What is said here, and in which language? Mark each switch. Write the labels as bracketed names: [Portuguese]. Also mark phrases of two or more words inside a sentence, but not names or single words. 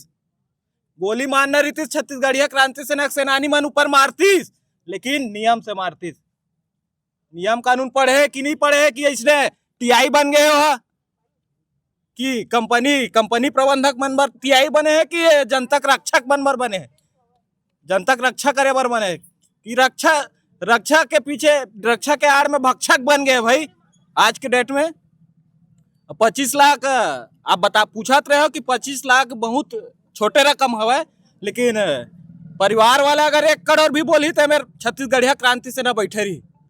[Chhattisgarhi] गोली मारना रहीतिस छत्तीसगढ़िया क्रांति सेना सेनानी मन ऊपर मारतीस, लेकिन नियम से मारतीस। नियम कानून पढ़े कि नहीं पढ़े कि इसने टीआई बन गए हो कि कंपनी प्रबंधक मन बर टीआई बने हैं कि जनतक रक्षक मन बर बने हैं? जनतक रक्षा करे बर बने कि रक्षा के पीछे रक्षा के आड़ में भक्षक बन गए। भाई आज के डेट में 25 लाख आप पूछत रहे हो कि 25 लाख बहुत छोटे रकम हवा, लेकिन परिवार वाला अगर 1 करोड़ भी बोली तो मेरे छत्तीसगढ़िया क्रांति सेना बैठे रही।